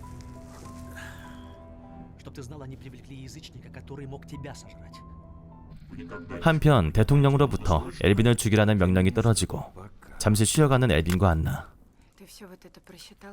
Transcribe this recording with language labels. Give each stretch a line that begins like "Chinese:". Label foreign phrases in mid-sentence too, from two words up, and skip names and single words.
Russian: Чтоб ты знал, они привлекли язычника, который мог тебя сожрать. никогда не
Korean: 한편 대통령으로부터 엘빈을 죽이라는 명령이 떨어지고 잠시 쉬어가는 엘빈과 안나.
Russian: Ты все вот это просчитал?